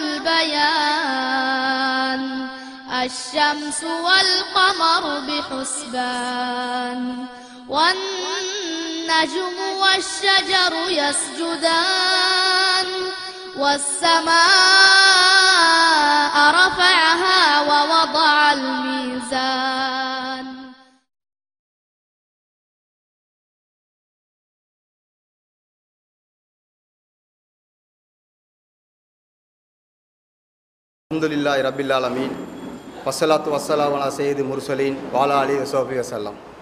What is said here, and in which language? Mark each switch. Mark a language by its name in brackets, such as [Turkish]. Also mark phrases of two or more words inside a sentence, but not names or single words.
[Arabic] البيان الشمس والقمر بحسبان والنجم والشجر يسجدان والسماء رفعها ووضع الميزان. الحمد لله رب العالمين والصلاة والسلام على سيد المرسلين وعلى آله وصحبه وسلم.